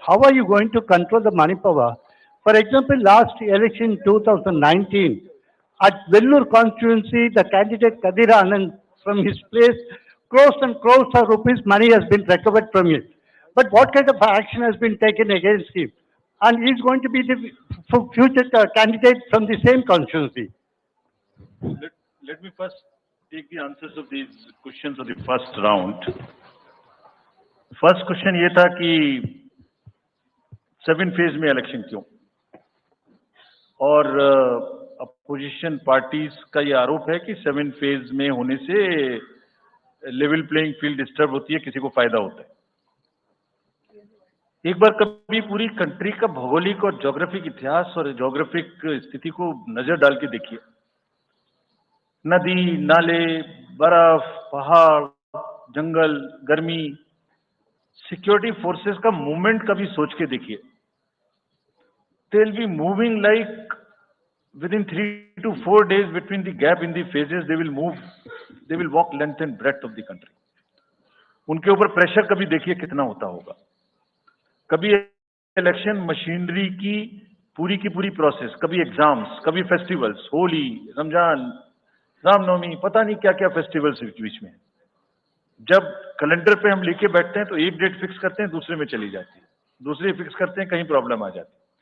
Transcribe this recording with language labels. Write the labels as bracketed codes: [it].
[en] How are you going to control the money power? For example, last election 2019, at Vellore constituency, the candidate Kadir Anand, from his place, crores and crores of rupees money has been recovered from it. But what kind of action has been taken against him? And he is going to be the future candidate from the same constituency. Let me first take the answers of these questions of the first round. [hi] First question ये था कि 7 phase में election क्यों, और opposition parties का ये आरोप है कि 7 फेज में होने से लेवल प्लेइंग फील्ड डिस्टर्ब होती है, किसी को फायदा होता है. एक बार कभी पूरी कंट्री का भौगोलिक और ज्योग्राफिक इतिहास और ज्योग्राफिक स्थिति को नजर डाल के देखिए. नदी, नाले, बर्फ, पहाड़, जंगल, गर्मी, सिक्योरिटी फोर्सेस का मूवमेंट कभी सोच के देखिए. [en] They will be moving like within 3 to 4 days between the gap in the phases, they will move, they will walk length and breadth of the country. [hi] उनके ऊपर प्रेशर कभी देखिए कितना होता होगा. कभी इलेक्शन मशीनरी की पूरी प्रोसेस, कभी एग्जाम्स, कभी फेस्टिवल्स, होली, रमजान, रामनवमी, पता नहीं क्या क्या फेस्टिवल्स बीच में. जब कैलेंडर पे हम लेके बैठते हैं तो एक डेट फिक्स करते हैं, दूसरे में चली जाती है, दूसरे फिक्स करते हैं, कहीं प्रॉब्लम आ जाती है.